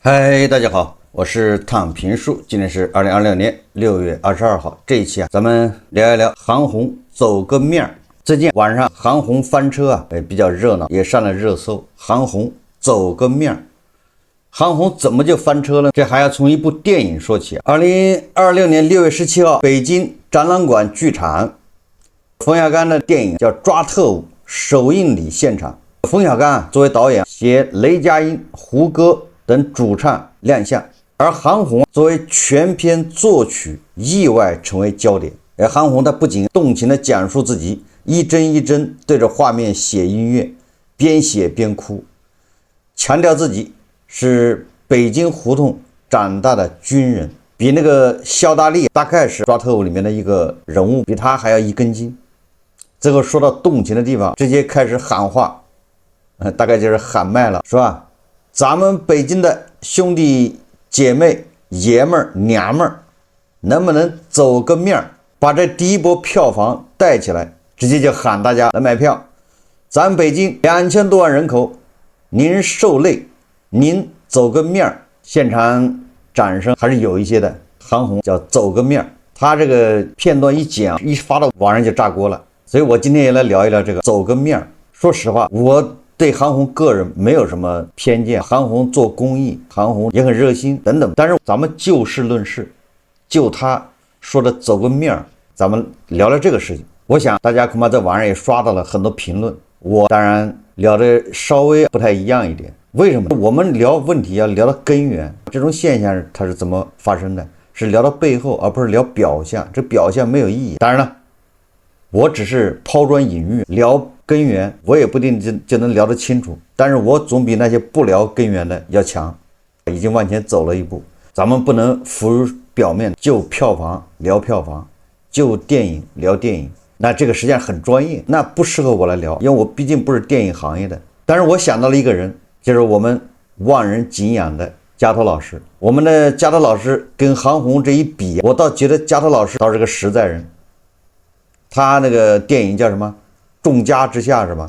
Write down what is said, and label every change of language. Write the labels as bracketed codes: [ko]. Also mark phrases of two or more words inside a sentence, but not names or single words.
[zh] 嗨，大家好，我是躺平叔，今天是2026年6月22號。這一期咱們聊一聊韓紅走個面兒。最近晚上韓紅翻車比較熱鬧，也上了熱搜。韓紅走個面兒，韓紅怎麼就翻車了？這還要從一部電影說起。2026年6月17號，北京展覽館劇場，馮小剛的電影叫《抓特務》首映禮現場。馮小剛作為導演，攜雷佳音、胡歌等主唱亮相，而韓紅作為全片作曲意外成為焦點。而韓紅她不僅動情地講述自己一幀一幀對着畫面寫音樂，邊寫邊哭，強調自己是北京胡同長大的軍人，比那個肖大力大概是抓特務裡面的一個人物，比他還要一根筋。最後說到动情的地方，直接開始喊話，大概就是喊麦了，是吧？咱們北京的兄弟姐妹、爺们儿、娘们儿，能不能走個面儿，把這第一波票房帶起來？直接就喊大家來買票。咱北京2000多萬人口，您受累，您走個面兒。現場掌聲還是有一些的。韓紅叫走個面兒，他這個片段一剪一發到網上就炸鍋了。所以我今天也來聊一聊這個走個面兒。說實話，我對韓紅個人沒有什麼偏見，韓紅做公益，韓紅也很熱心等等。但是咱們就事論事，就他說的走個面兒，咱們聊聊這個事情。我想大家恐怕在網上也刷到了很多評論，我當然聊的稍微不太一樣一點。為什麼？我們聊問題要聊到根源，這種現象它是怎麼發生的，是聊到背後，而不是聊表象。這表象沒有意義。當然了，我只是拋磚引玉，聊根源，我也不一定就能聊得清楚，但是我總比那些不聊根源的要強，已經往前走了一步。咱們不能浮表面，就票房聊票房，就電影聊電影，那這個實際上很專業，那不適合我來聊，因為我畢竟不是電影行業的。但是我想到了一個人，就是我們萬人敬仰的加托老師。我們的加托老師跟韓紅這一比，我倒覺得加托老師倒是個實在人。他那個電影叫什麼？眾家之下是吧？